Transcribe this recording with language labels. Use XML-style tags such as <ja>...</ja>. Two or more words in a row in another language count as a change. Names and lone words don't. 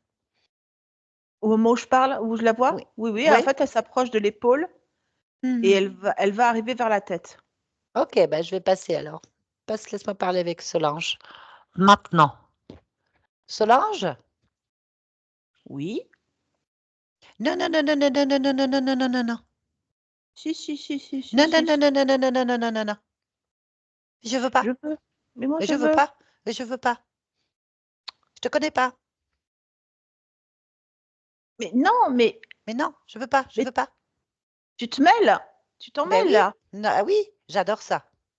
<fr>Au moment où je parle, où je la Oui. vois, oui, oui, en Oui. fait, elle s'approche de l'épaule et Mhm. elle va arriver vers la tête. Ok, bah, je vais passer alors. Laisse-moi parler avec Solange. Maintenant. Solange? Oui. Non, non, non, non, non, non, non, non, non, non, non, non, non, non. Si, si, si, si, si, Non, non, si, non, si. non, non, non, non, non, non, non, non, non. Je veux Je pas. veux. Mais moi, Mais je je veux veux. pas. Mais je veux pas. Je te connais pas. Mais non, Mais non, je veux pas. Je mais veux pas. tu te mêles. Tu t'en Ben mêles, oui. là. Non, ah oui, j'adore ça.</fr>